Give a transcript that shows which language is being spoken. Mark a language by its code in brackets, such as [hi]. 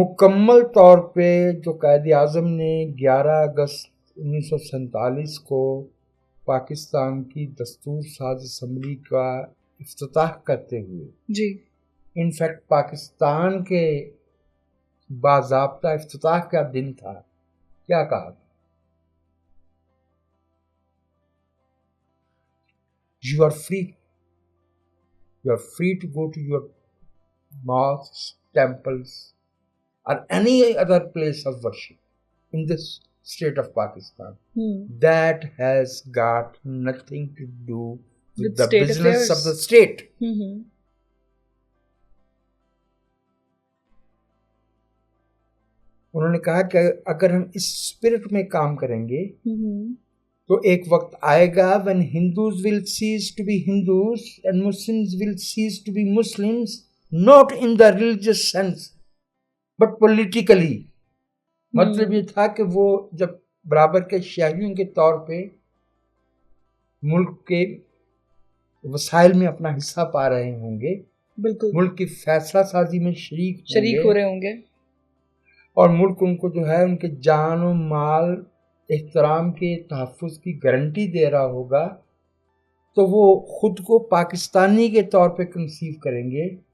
[ur] مکمل طور پہ جو قائد اعظم نے 11 اگست 1947 کو پاکستان کی دستور ساز اسمبلی کا افتتاح کرتے ہوئے، جی انفیکٹ پاکستان کے باضابطہ افتتاح کا دن تھا، کیا کہا تھا؟ [en] You are free. You are free to go to your mosques, temples, or any other place of worship in this state of Pakistan. That has got nothing to do with the state business of the state. [ur] انہوں نے کہا کہ اگر ہم اس spirit میں کام کریں گے تو ایک وقت آئے گا [en] when Hindus will cease to be Hindus and Muslims will cease to be Muslims, not in the religious sense but politically. [ur] مطلب یہ تھا کہ وہ جب برابر کے شہریوں کے طور پہ ملک کے وسائل میں اپنا حصہ پا رہے ہوں گے، بالکل ملک کی فیصلہ سازی میں شریک ہو رہے ہوں گے، اور ملک ان کو جو ہے ان کے جان و مال احترام کے تحفظ کی گارنٹی دے رہا ہوگا، تو وہ خود کو پاکستانی کے طور پہ کنسیو کریں گے،